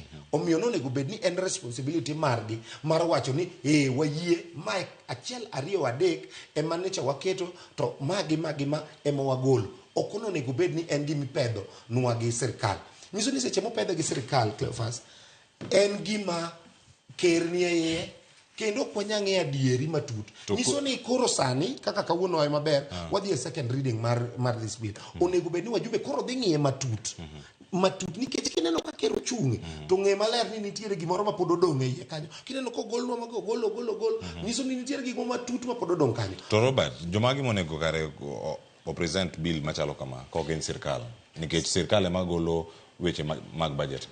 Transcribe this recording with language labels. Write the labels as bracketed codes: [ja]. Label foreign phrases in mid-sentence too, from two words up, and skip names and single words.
[luo] Omiyo nonego bed ni en responsibility margi mar wacho ni wayie ma achiel ariyo adek ema necha waketo to magi ema wagolo. Ok onego bed ni en gimi pedho nwa gi sirkal. Nyiso ni seche mopedhe gi sirkal, Cleophas, en gima ker ni iye kendo kwanyang'e adieri matut. Nyiso ni koro sani kaka kawuono ay maber wadhi e [en] second reading [luo] mar [en] this bill. [luo] Onego bed ni wajumbe koro dhi ng'iye matut nikech kineno ka ker ochung' to ng'e maler ni nitiere gimoro ma pod odong' e iye kanyo. Kineno ko gol nyiso ni nitiere gik matut ma pod odong' kanyo. To Robert, jomagi monego kare o [en] present bill [luo] machalo kama ko gen sirkal, nikech sirkal ema golo weche mag budget.